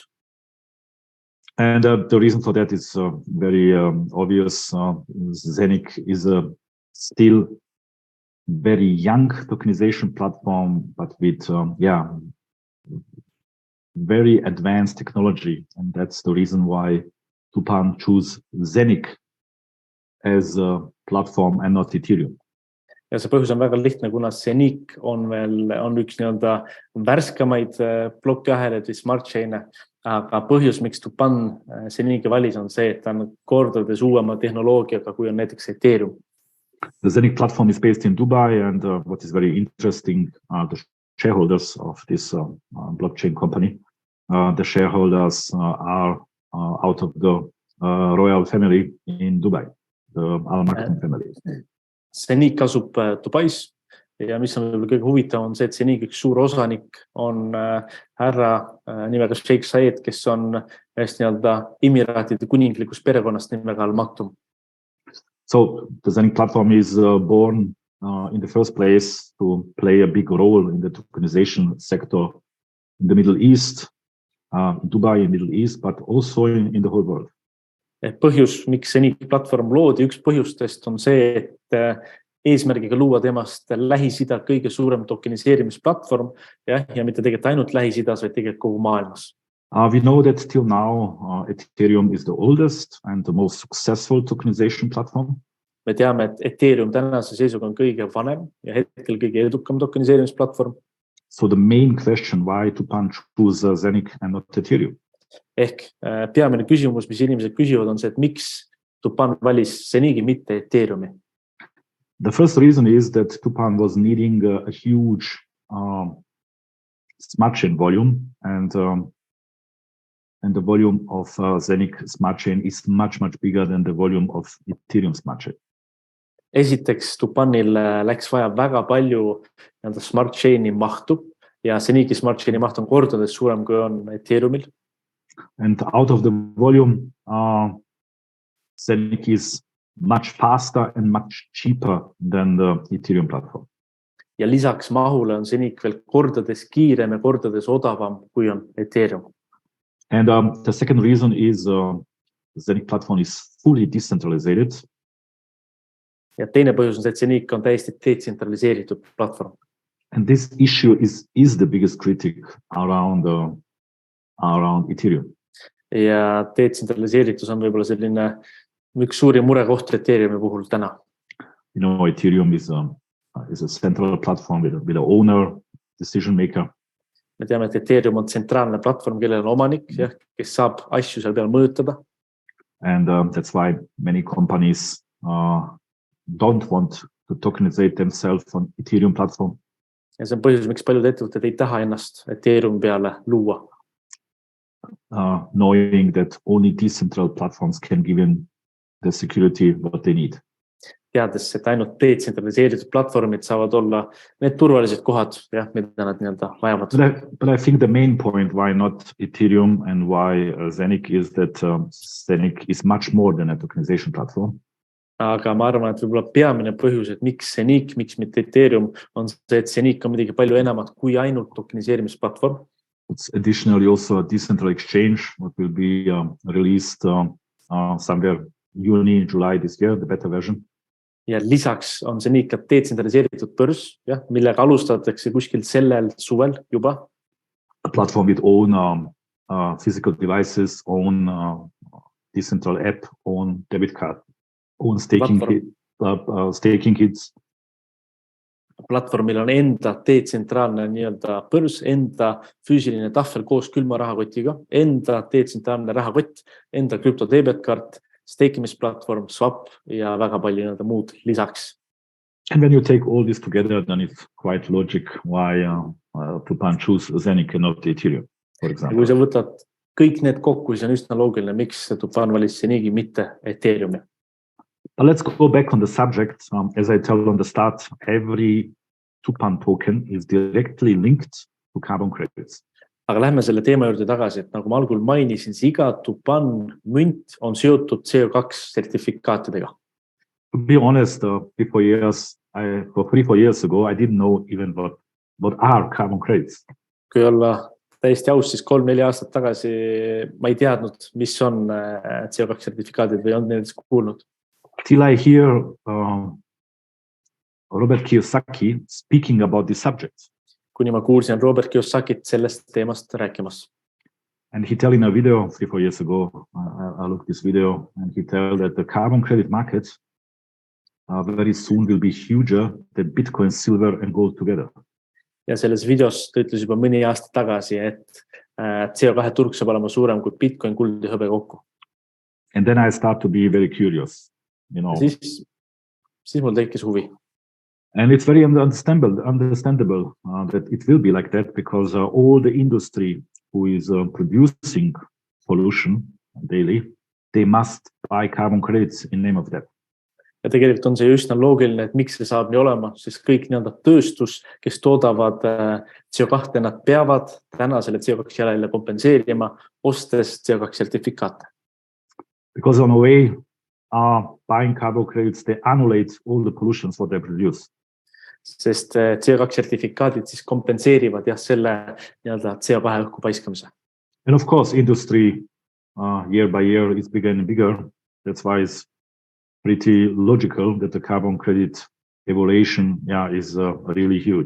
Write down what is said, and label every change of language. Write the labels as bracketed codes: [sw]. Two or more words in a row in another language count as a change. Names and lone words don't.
[en] And the reason for that is very obvious. Zenic is still very young tokenization platform, but with very advanced technology, and that's the reason why Tupan choose Zenic as a platform and not Ethereum. [et] Ja see põhjus on väga lihtne, kuna Zenic on üks nii-öelda värskemaid plokiahelaid või [en] smart chain'e, [et] aga põhjus, miks Tupan Zenici valis, on see, et ta on kordades uuema tehnoloogiaga, kui on näiteks Ethereum. [en] The Zenic platform is based in Dubai, and what is very interesting, the shareholders of this blockchain company, the shareholders are out of the royal family in Dubai, the Al-Maktoum family. [et] Zenic asub Dubais ja mis on kõige huvitavam, on see, et Zenic üks suur osanik on härra nimega Sheikh Zayed, kes on ühest nii-öelda Emiraatide kuninglikust perekonnast nimega Al-Maktoum. [en] So the Zenic platform is born in the first place to play a big role in the tokenization sector in the Middle East, Dubai in Middle East, but also in the whole world. [et] Põhjus, miks Zenic platvorm loodi, üks põhjustest on see, et eesmärgiga luua temast Lähis-Ida kõige suurem tokeniseerimisplatvorm ja mitte tegelikult ainult Lähis-Idas, vaid tegelikult kogu maailmas. [en] We know that till now, Ethereum is the oldest and the most successful tokenization platform. [et] Me teame, et Ethereum tänase seisuga on kõige vanem ja hetkel kõige edukam tokeniseerimisplatvorm. [en] So the main question, why Tupan choose Zenic and not Ethereum? [et] Ehk peamine küsimus, mis inimesed küsivad, on see, et miks Tupan valis Zenici, mitte Ethereumi. [en] The first reason is that Tupan was needing a huge smart chain volume, and the volume of Zenic smart chain is much bigger than the volume of Ethereum smart chain. [et] Esiteks, Tupanil läks vaja väga palju [en] smart chain'i [et] mahtu ja Zenici [en] smart chain'i [et] maht on kordades suurem, kui on Ethereumil. [en] And out of the volume, Zenic is much faster and much cheaper than the Ethereum platform. [et] Ja lisaks mahule on Zenic veel kordades kiirem ja kordades odavam, kui on Ethereum. [en] And the second reason is the Zenic platform is fully decentralized. [et] Ja teine põhjus on see, et Zenic on täiesti detsentraliseeritud platvorm. [en] And this issue is the biggest critic around Ethereum. [et] Ja detsentraliseeritus on võib-olla selline üks suuri murekoht Ethereumi puhul täna. [en] You know, Ethereum is a central platform with an owner, decision maker. [et] Me teame, et Ethereum on tsentraalne platvorm, kellel on omanik, kes saab asju seal peal mõjutada. [en] And that's why many companies don't want to tokenize themselves on Ethereum platform. [et] Ja see on põhjus, miks paljud ettevõtted ei taha ennast Ethereum peale luua. [en] Knowing that only decentral platforms can give them the security what they need. [et] Teades, et ainult detsentraliseeritud platvormid saavad olla need turvalised kohad, mida nad nii-öelda vajavad. [en] But I think the main point why not Ethereum and why Zenic is that Zenic is much more than a tokenization platform. [et] Aga ma arvan, et võib-olla peamine põhjus, et miks Zenic, miks mitte Ethereum, on see, et Zenic on midagi palju enamat kui ainult tokeniseerimisplatvorm. [en] It's additionally also a decentral exchange, what will be released somewhere June, July this year, the beta version. [et] Ja lisaks on Zenic ka detsentraliseeritud börs, millega alustatakse kuskil sellel suvel juba. [en] A platform with own physical devices, own decentral app, own debit card, own staking kits. [et] Platvormil on enda detsentraalne nii-öelda börs, enda füüsiline tahvel koos külma rahakotiga, enda detsentraalne rahakott, enda krüpto debitkaart, stakimisplatvorm, swap ja väga palju nii-öelda muud lisaks. [en] And when you take all this together, then it's quite logic why Tupan choose Zenic and not Ethereum, for example. [et] Kui sa võtad kõik need kokku, siis on üsna loogiline, miks Tupan valis Zenici, mitte Ethereumi. [en] Let's go back on the subject. As I tell on the start, every Tupan token is directly linked to carbon credits. [et] Aga lähme selle teema juurde tagasi, et nagu ma algul mainisin, siis iga Tupan münt on seotud CO2 sertifikaatidega. [en] To be honest, 3-4 years ago, I didn't know even what are carbon credits. [et] Kui olla täiesti aus, siis 3-4 aastat tagasi ma ei teadnud, mis on CO2 sertifikaadid või on nendest kuulnud. [en] Till I hear Robert Kiyosaki speaking about this subject. [et] Kuni ma kuulsin Robert Kiyosakit sellest teemast rääkimas. [en] And he tell in a video 3-4 years ago, I looked this video, and he tell that the carbon credit market very soon will be huger than Bitcoin, silver and gold together. [et] Ja selles videos ta ütles juba mõni aasta tagasi, et CO2 turg saab olema suurem kui Bitcoin, kuld ja hõbe kokku. [en] And then I start to be very curious, you know. [et] Siis mul tekkis huvi. [en] And it's very understandable that it will be like that because all the industry who is producing pollution daily, they must buy carbon credits in name of that. [et] Ja tegelikult on see üsna loogiline, et miks see saab nii olema, sest kõik tööstus, kes toodavad CO2, nad peavad täna selle CO2 jalajälje kompenseerima, ostes CO2 sertifikaate. [en] Because on a way, buying carbon credits, they annulate all the pollutions what they produce. [et] Sest CO2 sertifikaadid siis kompenseerivad selle CO2 õhku paiskamise. [en] And of course, industry year by year is bigger and bigger. That's why it's pretty logical that the carbon credit evaluation is really huge.